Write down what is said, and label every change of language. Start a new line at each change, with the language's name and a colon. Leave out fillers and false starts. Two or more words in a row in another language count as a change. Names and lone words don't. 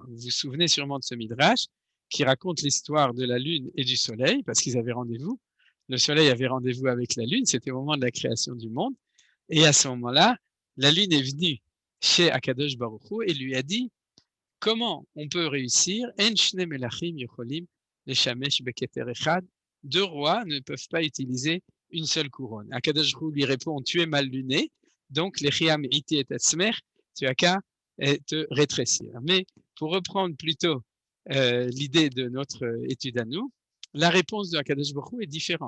French: Vous vous souvenez sûrement de ce Midrash qui raconte l'histoire de la Lune et du Soleil, parce qu'ils avaient rendez-vous. Le Soleil avait rendez-vous avec la Lune, c'était au moment de la création du monde. Et à ce moment-là, la Lune est venue chez Akadosh Baruch Hu et lui a dit comment on peut réussir
Hebrew: אין שני מלכים יכולים להשתמש בכתר אחד.
French: Deux rois ne peuvent pas utiliser une seule couronne. Akadosh Baruch Hu lui répond tu es mal luné, donc
Hebrew: לכי מעטי את עצמך,
French: tu as qu'à te rétrécir. Mais pour reprendre plutôt l'idée de notre étude à nous, la réponse de Akadosh Baruch Hu est différente.